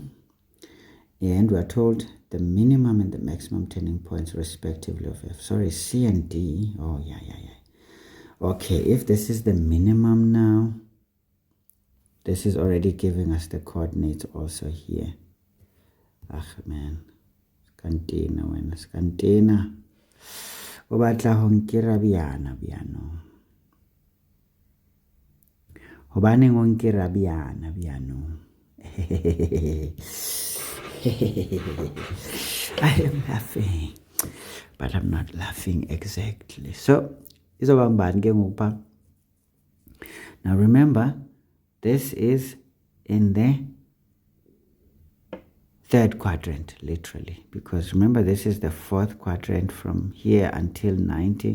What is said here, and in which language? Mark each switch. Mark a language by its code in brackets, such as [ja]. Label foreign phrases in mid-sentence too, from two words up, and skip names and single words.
[en] And we are told the minimum and the maximum turning points respectively of F. Sorry, C and D. Oh, yeah. Okay, if this is the minimum now, this is already giving us the coordinates also here. Ah, man. [st] Skantina. O batla ho nkira biana biano. Hobaneng o nkira biana biano. [en] I am laughing, but I'm not laughing exactly. So, now remember, this is in the 3rd quadrant, literally, because remember, this is the 4th quadrant from here until 90.